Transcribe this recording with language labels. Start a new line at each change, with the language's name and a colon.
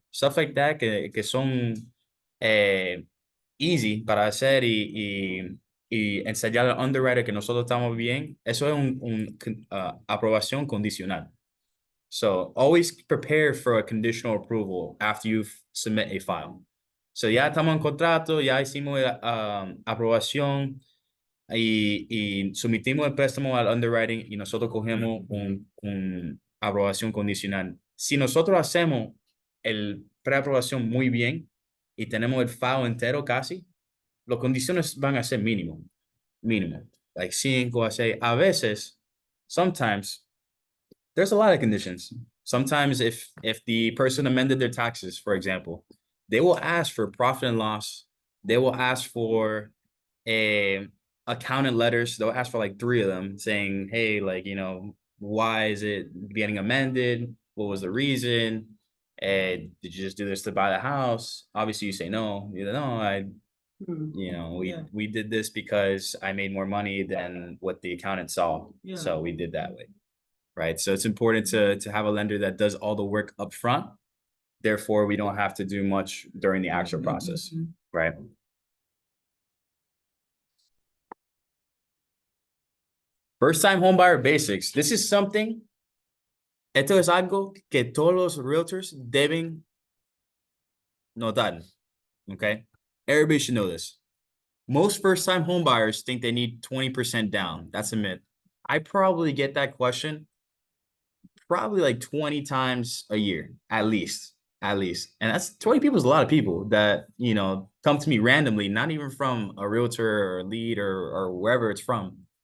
English: Stuff like that
Spanish: que son easy para hacer y ensayar al underwriter que nosotros estamos bien. Eso es aprobación condicional.
English: So always prepare for a conditional approval after you submit a file.
Spanish: So ya estamos en contrato, ya hicimos aprobación y sometimos el préstamo al underwriting y nosotros cogemos un aprobación condicional. Si nosotros hacemos el preaprobación muy bien y tenemos el file entero casi, las condiciones van a ser mínimo, like 5 a 6. A veces,
English: sometimes, there's a lot of conditions. Sometimes if the person amended their taxes, for example, they will ask for profit and loss. They will ask for a accountant letters. They'll ask for like 3 of them saying, hey, like, why is it getting amended? What was the reason? And did you just do this to buy the house? Obviously you say no. We did this because I made more money than what the accountant saw. Yeah. So we did that way. Right. So it's important to have a lender that does all the work up front. Therefore, we don't have to do much during the actual process. Right. First time homebuyer basics. This is something.
Spanish: Esto es algo que todos los realtors deben notar.
English: Okay. Everybody should know this. Most first time homebuyers think they need 20% down. That's a myth. I probably get that question probably like 20 times a year, at least. And that's 20 people is a lot of people that, come to me randomly, not even from a realtor or a lead or wherever it's from.